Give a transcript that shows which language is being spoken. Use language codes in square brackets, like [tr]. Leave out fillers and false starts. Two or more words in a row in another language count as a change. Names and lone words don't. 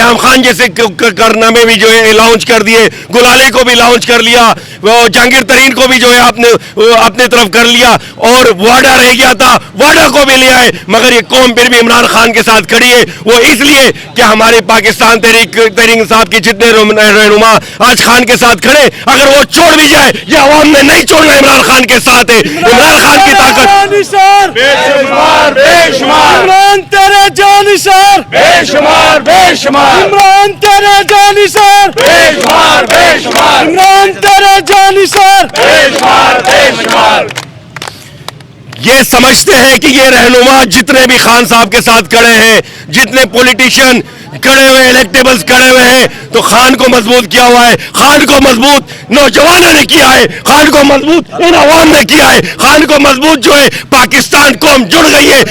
[ur] ریحام خان جیسے کارنامے بھی جو ہے لانچ کر دیے, گلالے کو بھی لانچ کر لیا, جہانگیر ترین کو بھی جو ہے اپنے طرف کر لیا, اور واڈا رہ گیا تھا, واڈا کو بھی لیا ہے. مگر یہ قوم پھر بھی عمران خان کے ساتھ کھڑی ہے. وہ اس لیے کہ ہمارے پاکستان تحریک انصاف کے جتنے رہنما آج خان کے ساتھ کھڑے, اگر وہ چھوڑ بھی جائے, یہ عوام نے نہیں چھوڑنا, عمران خان کے ساتھ ہے. عمران خان کی طاقت بےشمار بےشمار عمران تیرے جانشار بےشمار بےشمار عمران تیرے جانشار بےشمار بےشمار عمران تیرے جانشار بےشمار بےشمار. یہ سمجھتے ہیں کہ یہ رہنما جتنے بھی خان صاحب کے ساتھ کھڑے ہیں, جتنے پولیٹیشین کھڑے ہوئے, الیکٹیبلز کھڑے ہوئے ہیں, تو خان کو مضبوط کیا ہوا ہے. خان کو مضبوط نوجوانوں نے کیا ہے, خان کو مضبوط ان عوام نے کیا ہے, خان کو مضبوط جو ہے پاکستان قوم جڑ گئی ہے.